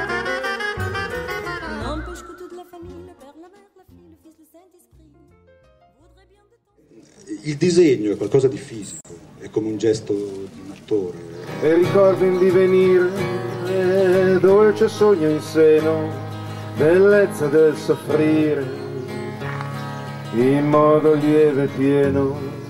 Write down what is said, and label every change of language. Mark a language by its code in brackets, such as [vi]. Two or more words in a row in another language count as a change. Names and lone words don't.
[fr] N'empêche que toute la famille, le père, la mère, la fille, le fils, le Saint-Esprit voudrait bien de temps. [it] Il disegno è qualcosa di fisico, è come un gesto di un attore. E ricordo in divenire, dolce sogno in seno, bellezza del soffrire, in modo lieve e pieno.